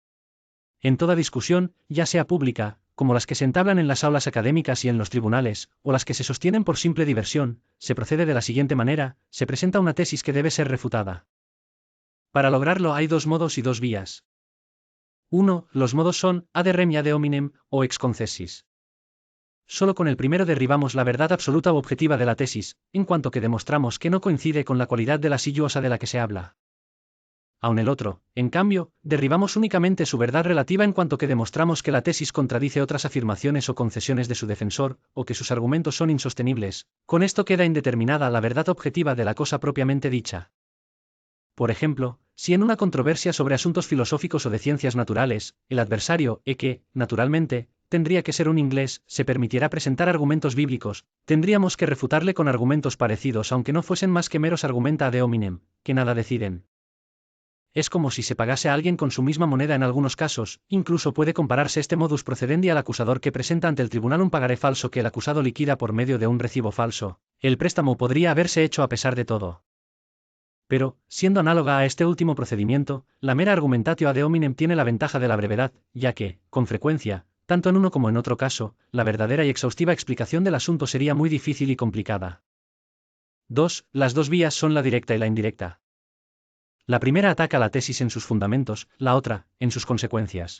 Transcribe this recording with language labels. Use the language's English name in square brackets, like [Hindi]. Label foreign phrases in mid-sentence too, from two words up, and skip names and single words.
[Spanish] En toda discusión, ya sea pública, como las que se entablan en las aulas académicas y en los tribunales, o las que se sostienen por simple diversión, se procede de la siguiente manera, se presenta una tesis que debe ser refutada. Para lograrlo hay dos modos y dos vías. 1. Los modos son [Latin] ad rem [Spanish] y [Latin] ad hominem, [Spanish] o [Latin] ex concessis. [Spanish] Solo con el primero derribamos la verdad absoluta u objetiva de la tesis, en cuanto que demostramos que no coincide con la cualidad de la sillosa de la que se habla. Aun el otro, en cambio, derribamos únicamente su verdad relativa en cuanto que demostramos que la tesis contradice otras afirmaciones o concesiones de su defensor, o que sus argumentos son insostenibles. Con esto queda indeterminada la verdad objetiva de la cosa propiamente dicha. Por ejemplo, si en una controversia sobre asuntos filosóficos o de ciencias naturales, el adversario, que, naturalmente, tendría que ser un inglés, se permitiera presentar argumentos bíblicos, tendríamos que refutarle con argumentos parecidos aunque no fuesen más que meros [Latin] argumenta ad hominem, [Spanish] que nada deciden. Es como si se pagase a alguien con su misma moneda en algunos casos, incluso puede compararse este [Latin] modus procedendi [Spanish] al acusador que presenta ante el tribunal un pagaré falso que el acusado liquida por medio de un recibo falso. El préstamo podría haberse hecho a pesar de todo. Pero, siendo análoga a este último procedimiento, la mera [Latin] argumentatio ad hominem [Spanish] tiene la ventaja de la brevedad, ya que, con frecuencia, tanto en uno como en otro caso, la verdadera y exhaustiva explicación del asunto sería muy difícil y complicada. 2. Las dos vías son la directa y la indirecta. La primera ataca la tesis en sus fundamentos, la otra, en sus consecuencias.